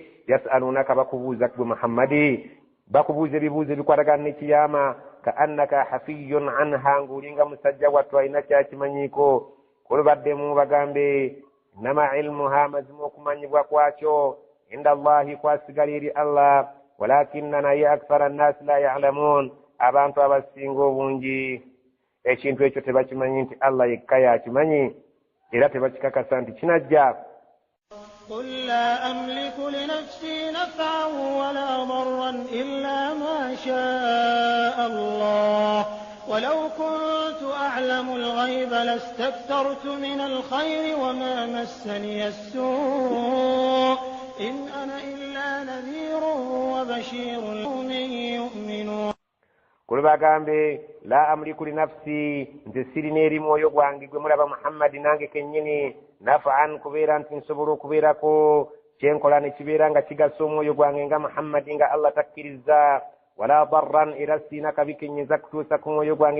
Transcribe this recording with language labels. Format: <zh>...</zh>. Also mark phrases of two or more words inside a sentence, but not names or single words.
<lg>yasalunaka bakubuuza gwe Muhammadi bakubuuza ebibuuzo ebikwatagana n'ekiyama</lg> <ar>كأنك حفي عنها</ar> <lg>ng'olinga musajja wattu alina kyakimanyiiko kulubaddemu bagambe</lg> <ar>إنما علمها</ar> <lg>mazima okumanyibwa kwakyo</lg> <ar>عند الله</ar> <lg>kwasigala eri Allah walakinna naye</lg> <ar>أكثر الناس لا يعلمون</ar> <lg>abantu abasinga obungi ekintu ekyo tebakimanyi nti Allah yekka yakimanyi era tebakikakasa nti kinajja.</lg> <ar>قل لا أملك لنفسي نفعا ولا ضرا إلا ما شاء الله ولو كنت أعلم الغيب لاستكثرت من الخير وما مسني السوء إن أنا إلا نذير وبشير لقوم يؤمنون.</ar> <lg>kuli bagambe</lg> <ar>لا أملك لنفسي</ar> <lg>nze sirina eri mwoyo gwange gwe mulaba Muhammadi nange kennyini nafa'an kubeera nti nsobola okubeerako kyenkola ne kibeera nga kigasa omwoyo gwange nga Muhammadi nga Allah takkiriza</lg> <ar>ولا ضرا</ar> <lg>era sina kabikenyiza kutuusa ku mwoyo gwange</lg>